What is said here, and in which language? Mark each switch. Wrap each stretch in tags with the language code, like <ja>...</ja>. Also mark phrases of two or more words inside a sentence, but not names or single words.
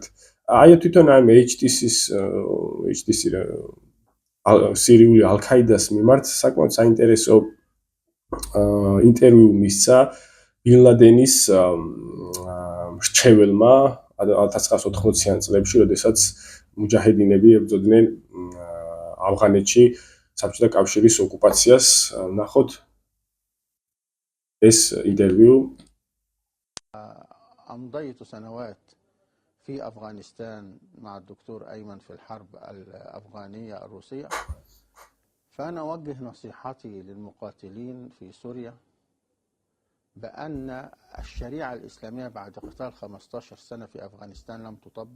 <ka>აი თვითონ ამ HTC-ის სირიული ალ-ქაიდას მიმართ საკმაოდ საინტერესო ინტერვიუ მისცა ბინ ლადენის მრჩეველმა 1980-იან წლებში, როდესაც მუჯაჰედინები ებრძოდნენ ავღანეთში საბჭოთა კავშირის ოკუპაციას. ნახოთ ეს ინტერვიუ.</ka> <ar>أمضيت سنوات في أفغانستان مع الدكتور أيمن في الحرب الأفغانية الروسية، فأنا أوجه نصيحتي للمقاتلين في سوريا بأن الشريعة الإسلامية بعد قتال 15 سنة في أفغانستان لم تطبق.</ar>